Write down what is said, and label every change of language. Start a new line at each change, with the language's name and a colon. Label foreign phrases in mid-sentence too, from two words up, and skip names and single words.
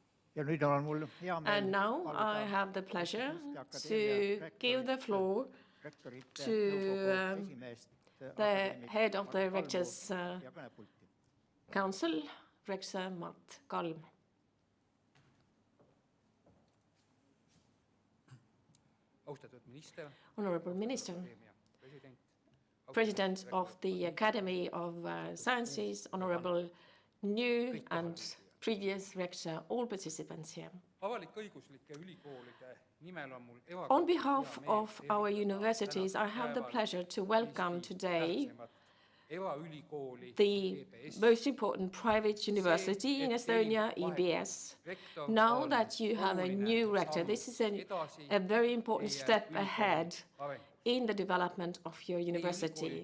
Estonian: ja nüüd on mul hea meel
English: And now I have the pleasure to give the floor
Estonian: rektorite
English: to
Estonian: nõukogu esimeest
English: the head of the Rectors
Estonian: ja kõnepulti.
English: Council, Rector Mart Kalm.
Estonian: Austatud minister,
English: Honorable Minister,
Estonian: akadeemia president,
English: President of the Academy of Sciences, Honorable new and previous Rector, all participants here.
Estonian: avalik-õiguslike ülikoolide nimel on mul
English: On behalf of our universities, I have the pleasure to welcome today the most important private university in Estonia, EBS. Now that you have a new rector, this is a very important step ahead in the development of your university.